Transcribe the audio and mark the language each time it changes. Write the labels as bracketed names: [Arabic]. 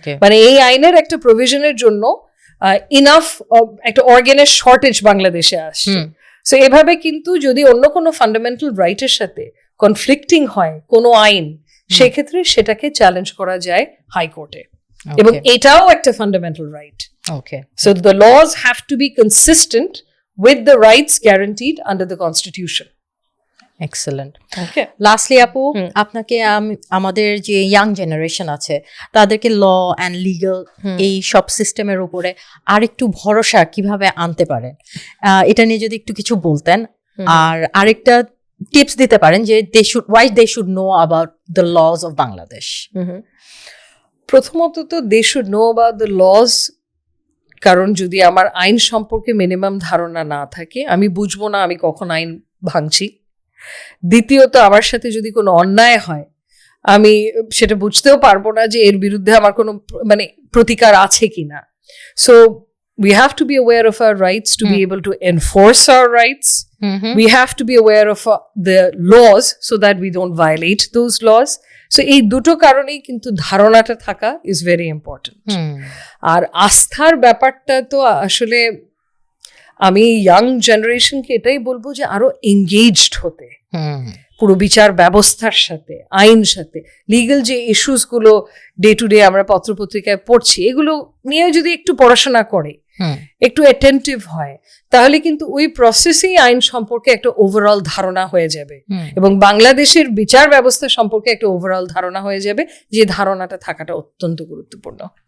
[Bangla] মানে এই আইনের একটা প্রভিশনের জন্য ইনাফ একটা অর্গানের শর্টেজ বাংলাদেশে আসছে। সো এভাবে কিন্তু যদি অন্য কোনো ফান্ডামেন্টাল রাইটের সাথে কনফ্লিক্টিং হয় কোনো আইন, সেক্ষেত্রে সেটাকে চ্যালেঞ্জ করা যায় হাইকোর্টে, এবং এটাও একটা fundamental right. [English] So the laws have to be consistent with the rights guaranteed under the Constitution. [Bangla] Excellent. [English] Okay. [Bangla] Lastly আপু, আপনাকে আমাদের যে ইয়াং জেনারেশন আছে তাদেরকে ল অ্যান্ড লিগ্যাল এই সব সিস্টেমের উপরে আরেকটু ভরসা কিভাবে আনতে পারেন, এটা নিয়ে যদি একটু কিছু বলতেন, আর আরেকটা টিপস দিতে পারেন যে [English] why they should know about the laws of Bangladesh. [Bangla] প্রথমত তো [English] they should know about the laws, [Bangla] কারণ যদি আমার আইন সম্পর্কে মিনিমাম ধারণা না থাকে, আমি বুঝবো না আমি কখন আইন ভাঙছি। দ্বিতীয়ত, আমার সাথে যদি কোনো অন্যায় হয়, আমি সেটা বুঝতেও পারবো না যে এর বিরুদ্ধে আমার কোনো মানে প্রতিকার আছে কিনা। [English] So we have to be aware of our rights to be able to enforce our rights. We have to be aware of the laws so that we don't violate those laws. [Bangla] So এই দুটো কারণেই কিন্তু ধারণাটা থাকা [English] is very important. [Bangla] আর আস্থার ব্যাপারটা তো আসলে আমি ইয়াং জেনারেশনকে এটাই বলবো যে আরো এঙ্গেজড হতে, পুরো বিচার ব্যবস্থার সাথে, আইন সাথে, লিগ্যাল যে ইস্যুস গুলো ডে টু ডে আমরা পত্রপত্রিকায় পড়ছি, এগুলো নিয়ে যদি একটু পড়াশোনা করে, একটু অ্যাটেন্টিভ হয়, তাহলে কিন্তু ওই প্রসেসেই আইন সম্পর্কে একটা ওভারঅল ধারণা হয়ে যাবে, এবং বাংলাদেশের বিচার ব্যবস্থা সম্পর্কে একটা ওভারঅল ধারণা হয়ে যাবে, যে ধারণাটা থাকাটা অত্যন্ত গুরুত্বপূর্ণ।